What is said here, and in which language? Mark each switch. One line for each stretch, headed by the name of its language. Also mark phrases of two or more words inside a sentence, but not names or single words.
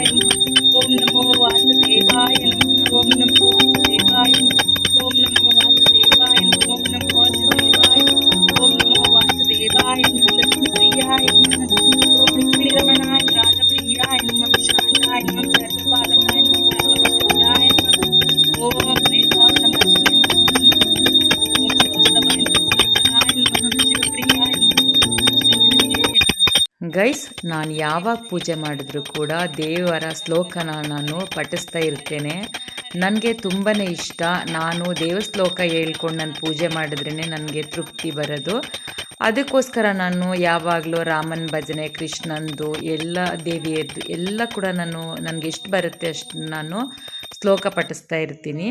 Sanskrit: नमः ओम नमो वासुदेवाय नमः ओम नमो वासुदेवाय नमः ओम नमो वासुदेवाय नमः ओम नमो वासुदेवाय ओम नमो वासुदेवाय नमः लक्ष्मीप्रियाय नमः ओम रुक्मिणीरमणाय राधप्रियाय नमः शान्ताय नमः सर्वपालकाय नमः सर्वविष्टुदाय नमः ओम वेदान्तमर्जिने नमः ओम शिवस्तवाय नमः सदाय नमः शिवप्रियाय नमः श्रीहरिये नमः।
Kannada: ಗೈಸ್, ನಾನು ಯಾವಾಗ ಪೂಜೆ ಮಾಡಿದ್ರು ಕೂಡ ದೇವರ ಶ್ಲೋಕನ ನಾನು ಪಠಿಸ್ತಾ ಇರ್ತೇನೆ. ನನಗೆ ತುಂಬಾ ಇಷ್ಟ. ನಾನು ದೇವ ಶ್ಲೋಕ ಹೇಳ್ಕೊಂಡು ನಾನು ಪೂಜೆ ಮಾಡಿದ್ರೇ ನನಗೆ ತೃಪ್ತಿ ಬರೋದು. ಅದಕ್ಕೋಸ್ಕರ ನಾನು ಯಾವಾಗಲೂ ರಾಮನ ಭಜನೆ, ಕೃಷ್ಣಂದು, ಎಲ್ಲ ದೇವಿಯದ್ದು ಎಲ್ಲ ಕೂಡ ನನಗೆ ಎಷ್ಟು ಬರುತ್ತೆ ಅಷ್ಟು ನಾನು ಶ್ಲೋಕ ಪಠಿಸ್ತಾ ಇರ್ತೀನಿ.